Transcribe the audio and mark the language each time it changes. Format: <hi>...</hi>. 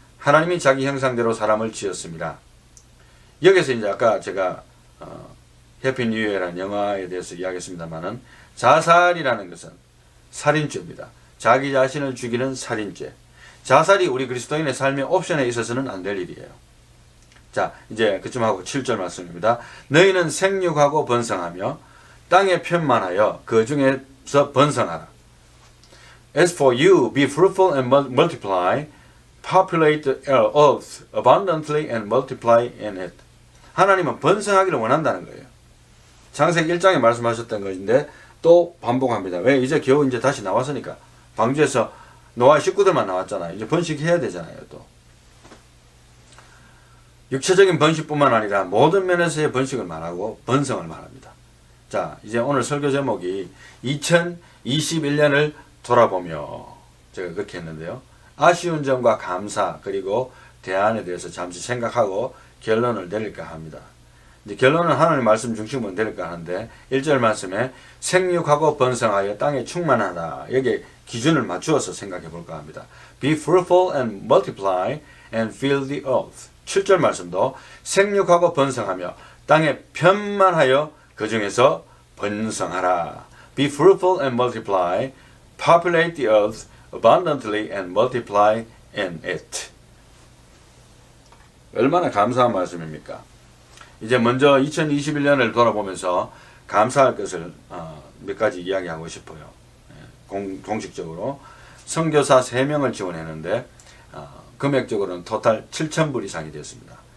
<ko>하나님이 자기 형상대로 사람을 지었습니다. 여기서 이제 아까 제가 해피 뉴 이어라는 영화에 대해서 이야기했습니다만은 자살이라는 것은 살인죄입니다. 자기 자신을 죽이는 살인죄. 자살이 우리 그리스도인의 삶의 옵션에 있어서는 안 될 일이에요. 자, 이제 그쯤 하고 7절 말씀입니다. 너희는 생육하고 번성하며 땅에 편만하여 그 중에서 번성하라.</ko> <en>As for you, be fruitful and multiply, populate the earth abundantly and multiply in it.</en> <ko>하나님은 번성하기를 원한다는 거예요. 창세기 1장에 말씀하셨던 것인데 또 반복합니다. 왜? 이제 겨우 이제 다시 나왔으니까. 방주에서 노아의 식구들만 나왔잖아요. 이제 번식해야 되잖아요, 또. 육체적인 번식뿐만 아니라 모든 면에서의 번식을 말하고 번성을 말합니다. 자, 이제 오늘 설교 제목이 2021년을 돌아보며 제가 그렇게 했는데요. 아쉬운 점과 감사 그리고 대안에 대해서 잠시 생각하고 결론을 내릴까 합니다. 이제 결론은 하나님 말씀 중심으로 내릴까 하는데 1절 말씀에 생육하고 번성하여 땅에 충만하다. 여기에 기준을 맞추어서 생각해 볼까 합니다.</ko> <en>Be fruitful and multiply and fill the earth.</en> <ko>7절 말씀도 생육하고 번성하며 땅에 편만하여 그 중에서 번성하라.</ko> <en>Be fruitful and multiply, populate the earth abundantly and multiply in it.</en> <ko>얼마나 감사한 말씀입니까? 이제 먼저 2021년을 돌아보면서 감사할 것을 몇 가지 이야기하고 싶어요. 공식적으로 선교사 3명을 지원했는데 금액적으로는 토탈 7,000불 이상이 됐습니다.</ko>